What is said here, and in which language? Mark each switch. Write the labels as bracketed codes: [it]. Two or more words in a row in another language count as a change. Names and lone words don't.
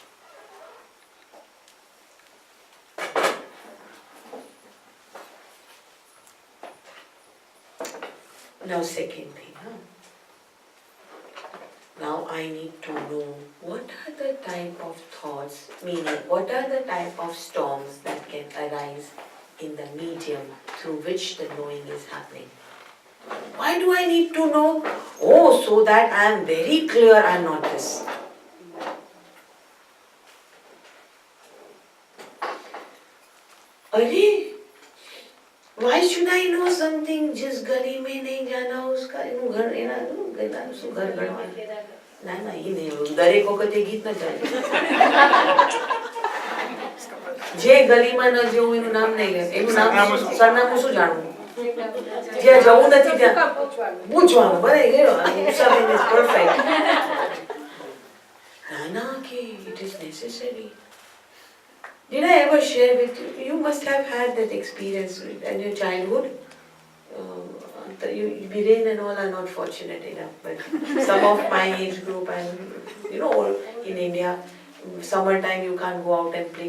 [en] Now second thing, Now I need to know what are the type of thoughts, meaning what are the type of storms that can arise in the medium through which the knowing is happening. Why do I need to know? Oh, so that I am very clear I am not this. अरे why should I know something? [hi] जिस गली में नहीं जाना उसका घर घर बनवाना ना ये नहीं [gu] દરેક વખત એ ગીત ન ચાલે જે ગલીમાં ન જવું એનું નામ નહીં લે એનું નામ સરનામું શું જાણવું જ્યાં જવું નથી ત્યાં પૂછવાનું બરાબર ગયો [en] something is perfect [gu] ના કે [en] it is necessary. Did I ever share with you? You must have had that experience in your childhood. Biren and all are not fortunate enough, but some of my age group and in India, summertime you can't go out and play.